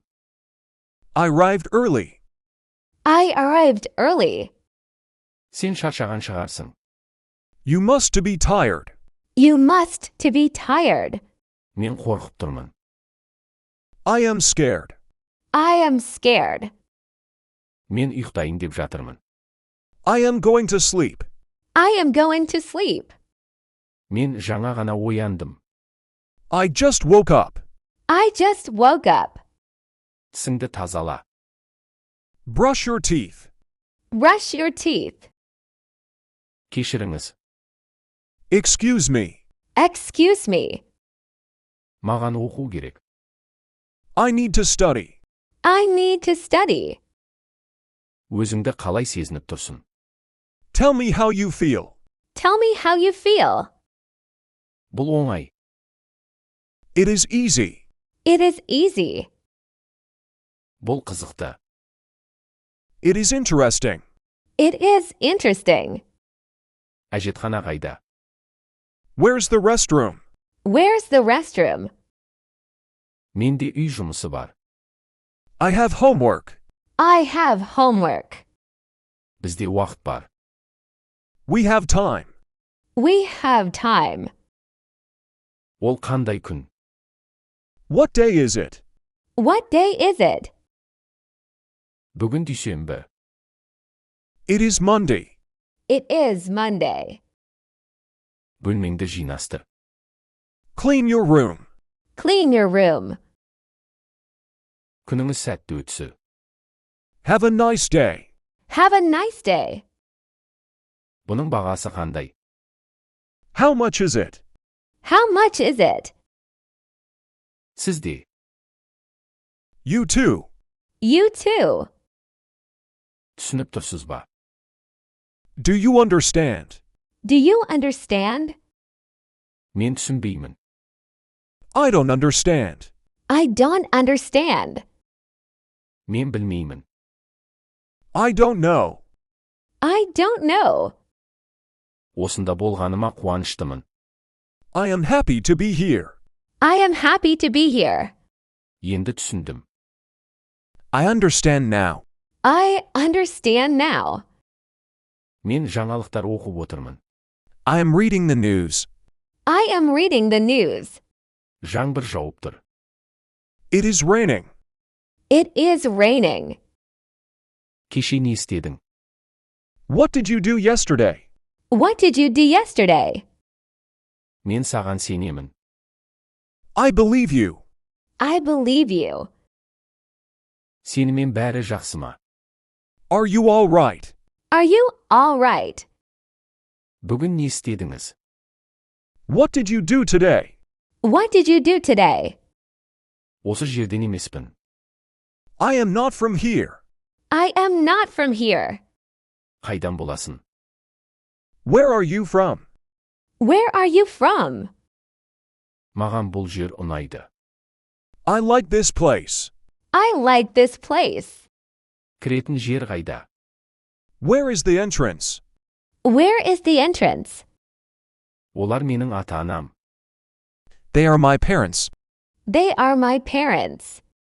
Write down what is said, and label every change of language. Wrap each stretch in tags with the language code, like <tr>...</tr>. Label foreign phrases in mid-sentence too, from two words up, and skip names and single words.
<en>I arrived early. I arrived early.</en> <kk>Сен шаршаған шығарсың.</kk> <en>You must to be tired. You must to be tired.</en> <kk>Мен қорқып тұрмын.</kk> <en>I am scared. I am scared.</en> <kk>Мен ұйықтайын деп жатырмын.</kk> <en>I am going to sleep. I am going to sleep.</en> <kk>Мен жаңа ғана ояндым.</kk> <en>I just woke up. I just woke up.</en> <kk>Тісіңді тазала.</kk> <en>Brush your teeth. Brush your teeth.</en> <kk>Кешіріңіз.</kk> <en>Excuse me. Excuse me.</en> <kk>Маған оқу керек.</kk> <en>I need to study. I need to study.</en> <kk>Өзіңді қалай сезініп тұрсың?</kk> <en>Tell me how you feel. Tell me how you feel.</en> <kk>Бұл оңай.</kk> <en>It is easy. It is easy.</en> <kk>Бұл қызықты.</kk> <en>It is interesting. It is interesting.</en> <kk>Әжетхана қайда?</kk> <en>Where's the restroom? Where's the restroom?</en> <kk>Менде үй жұмысы бар.</kk> <en>I have homework. I have homework.</en> <kk>Бізде уақыт бар.</kk> <en>We have time. We have time.</en> <kk>Ол қандай күн?</kk> <en>What day is it? What day is it?</en> <kk>Бүгін дүйсенбі.</kk> <en>It is Monday. It is Monday.</en> <kk>Бөлмеңді жинастыр.</kk> <en>Clean your room. Clean your room.</en> <kk>Күніңіз сәтті өтсі.</kk> <en>Have a nice day. Have a nice day.</en> <kk>Бұның бағасы қандай?</kk> <en>How much is it? How much is it?</en> <kk>Сізде.</kk> <en>You too. You too.</en> <kk>Түсініп тұрсыз ба?</kk> <en>Do you understand? Do you understand?</en> <kk>Мен түсінбеймін.</kk> <en>I don't understand. I don't understand.</en> <kk>Мен білмеймін.</kk> <en>I don't know. I don't know.</en> <kk>Осында болғаныма қуаныштымын.</kk> <en>I am happy to be here. I am happy to be here.</en> <kk>Енді түсіндім.</kk> <en>I understand now. I understand now.</en> <kk>Мен жаңалықтар оқып отырмын.</kk> <en>I am reading the news. I am reading the news.</en> <kk>Жаңбыр жауып тұр.</kk> <en>It is raining. It is raining.</en> <kk>Кеше не істедің?</kk> <en>What did you do yesterday? What did you do yesterday?</en> <kk>Мен саған сенемін.</kk> <en>I believe you. I believe you.</en> <kk>Сенімен бәрі жақсы ма?</kk> <en>Are you all right? Are you all right?</en> <kk>Бүгін не істедіңіз?</kk> <en>What did you do today? What did you do today?</en> <kk>Осы жерден емеспін.</kk> <en>I am not from here. I am not from here.</en> <kk>Қайдан боласың?</kk> <en>Where are you from? Where are you from?</en> <kk>Маған бұл жер ұнайды.</kk> <en>I like this place. I like this place.</en> <kk>Кіретін жер қайда?</kk> <en>Where is the entrance? Where is the entrance?</en> <kk>Олар менің ата-анам.</kk> <en>They are my parents. They are my parents.</en>